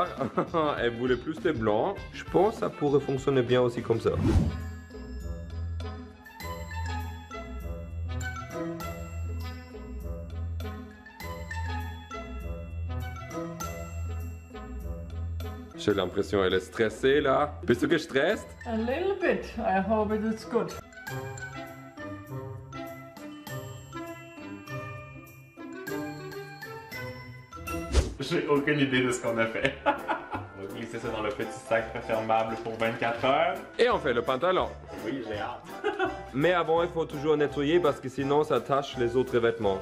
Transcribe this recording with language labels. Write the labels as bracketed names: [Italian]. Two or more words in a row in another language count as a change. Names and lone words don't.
[French] Elle voulait plus de blanc. Je pense que ça pourrait fonctionner bien aussi comme ça. J'ai l'impression qu'elle est stressée là. [German] Bist du gestresst? [English] A little bit. I hope it's good. [French] J'ai aucune idée de ce qu'on a fait. On va glisser ça dans le petit sac refermable pour 24 heures. Et on fait le pantalon. Oui, j'ai hâte. Mais avant, il faut toujours nettoyer parce que sinon, ça tache les autres vêtements.